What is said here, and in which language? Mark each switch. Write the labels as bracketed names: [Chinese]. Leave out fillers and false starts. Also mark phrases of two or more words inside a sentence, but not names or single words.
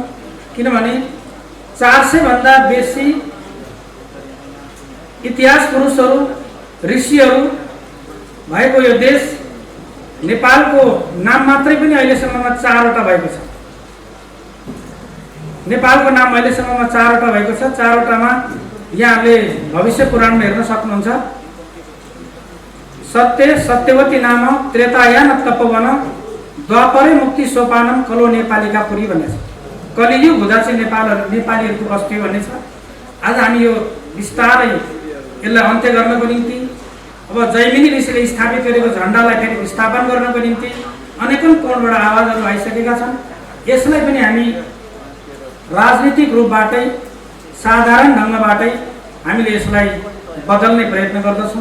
[Nepali] किनभने 400 भन्दा बेसी इतिहास पुरुषहरू, ऋषिहरू भएको यो देश नेपालको नाम मात्रै पनि अहिलेसम्ममा 4वटा भएको छ। नेपालको नाम अहिलेसम्ममा 4वटा भएको छ। 4वटामा यहाँले भविष्य पुराणमा हेर्न सक्नुहुन्छ। [Sanskrit] सत्य सत्यवती नाम त्रेतायाम तपोवन द्वापरे मुक्ति सोपानम कलो नेपालीका पुरी [Nepali] भन्ने छ। कलियुग हुँदा चाहिँ नेपालीहरूको बस्ती भन्ने छ। आज हामी यो बिस्तारै यसलाई अन्त्य गर्नको निम्ति अब जैमिनी ऋषिले स्थापित गरेको झन्डालाई फेरि स्थापन गर्नको निम्ति अनेकौं कोणबाट आवाजहरू आइसकेका छन्। यसलाई पनि हामी राजनीतिक रूपबाटै, साधारण ढङ्गबाटै हामीले यसलाई बदल्ने प्रयत्न गर्दछौँ।